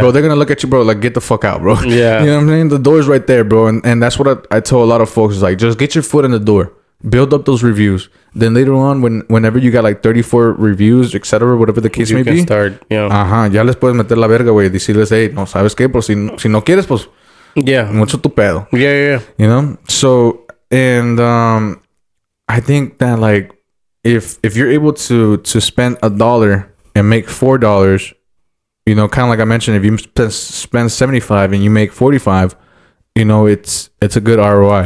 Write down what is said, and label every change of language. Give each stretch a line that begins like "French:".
English: Bro, they're gonna look at you, bro, like, get the fuck out, bro. Yeah. You know what I'm saying? The door's right there, bro. And that's what I tell a lot of folks is like, just get your foot in the door. Build up those reviews. Then later on, whenever you got like 34 reviews, etc., whatever the case may be. Start, yeah.
Spanish: Ya les puedes meter la verga, güey. Decirles, hey, no, ¿sabes qué? Pues si no quieres, pues.
English: Yeah.
Spanish: Mucho tu pedo.
English: Yeah. You know? So, and I think that like, if you're able to spend $1 and make $4, you know, kind of like I mentioned, if you spend 75 and you make 45, you know, it's a good ROI.